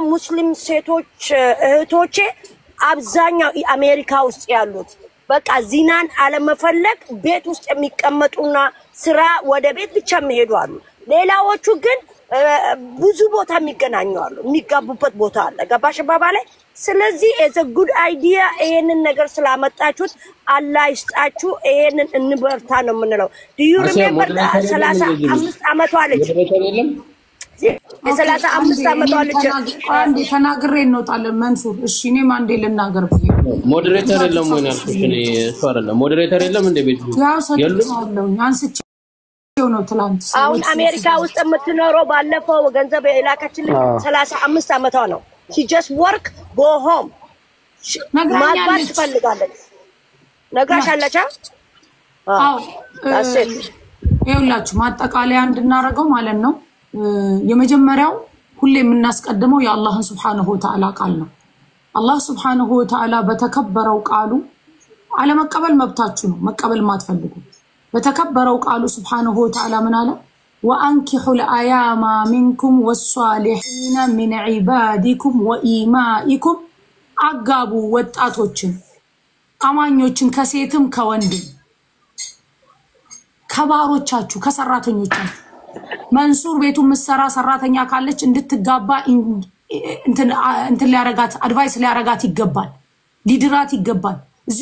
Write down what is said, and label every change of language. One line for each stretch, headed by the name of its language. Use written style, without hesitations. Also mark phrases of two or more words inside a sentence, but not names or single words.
Amharic: ሙስሊም ሴቶች እህቶቼ አብዛኛው አሜሪካ ውስጥ ያሉት በቃ ዚናን አለመፈለግ ቤት ውስጥ የሚቀመጡና ስራ ወደ ቤት ብቻ የሚሄዱ አሉ ሌላዎቹ ግን ብዙ ቦታ የሚገናኙ አሉ የሚጋቡበት ቦታ አለ ገባሽ ባባለ ስለዚህ
English: as a good idea
Amharic: ይሄንን ነገር ስላመጣችሁት አላህ ይስጣችሁ ይሄንን እንበርታ ነው የምንለው
English: do you remember
Amharic: 35 አመቷ ልጅ የሰላሳ 5 አመቷ ልጅ አንዴ ተናግሬ እንወጣለን መንሱር እሺ እኔም አንዴ ልናገር ብዬ ሞዴሬተር የለም ወይ ያልኩሽ እኔ እሱ አይደለም ሞዴሬተር የለም እንደ ቤት ያለው አንስቼው ነው ትላንት አሁን አሜሪካ ውስጥ የምትኖረው ባለፈው ገንዘብ የላከችልኝ 35 አመቷ ነው
English: she just work go home
Amharic: ማግባት ትፈልጋለች ነግራሻለች አዎ ይኸውላችሁ ማጠቃለያ እንድናረገው ማለት ነው የመጀመሪያው ሁሌ የምናስቀድመው የአላህን Subhanahu
Arabic: وتعالى
Amharic: ቃል ነው አላህ
Arabic: سبحانه وتعالى
Amharic: በተከበረው ቃሉ አለመቀበል መብታችሁ ነው መቀበል ማትፈልጉ በተከበረው ቃሉ
Arabic: سبحانه وتعالى
Amharic: ምን አለ
Arabic: وأنكحوا الأيام منكم والصالحين من عبادكم وإمائكم
Amharic: አጋቡ ወጣቶችን አማኞችን ከሴትም ከወንድም ከባሮቻችሁ ከሰራተኞቻችሁ መንሱር ቤቱ መስራ ሰራተኛ ካለች እንድትጋባ እንትን ሊያረጋት አድቫይስ ሊያረጋት ይገባል ሊድራት ይገባል እዚህ